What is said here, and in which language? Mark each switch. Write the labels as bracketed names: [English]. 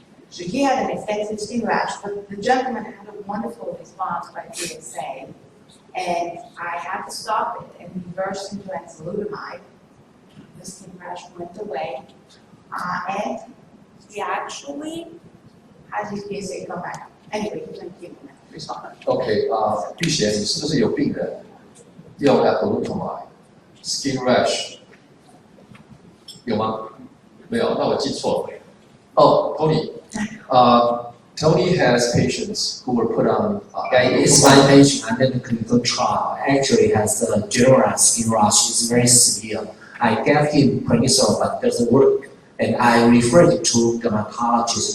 [English] So he had an extensive skin rash, but the gentleman had a wonderful response by PSA, and I had to stop it and reverse him to enzalutamide. The skin rash went away, and he actually has his PSA come back up. Anyway, he's going to keep him respond. [Chinese] OK， 玉贤，你是不是有病人用 apalutamide skin rash 有吗？没有，那我记错了。Oh, Tony. [English] Tony has patients who were put on. It's my patient under the clinical trial. Actually, has a generalized skin rash. It's very severe. I gave him prednisone, but it doesn't work. And I referred it to dermatologists.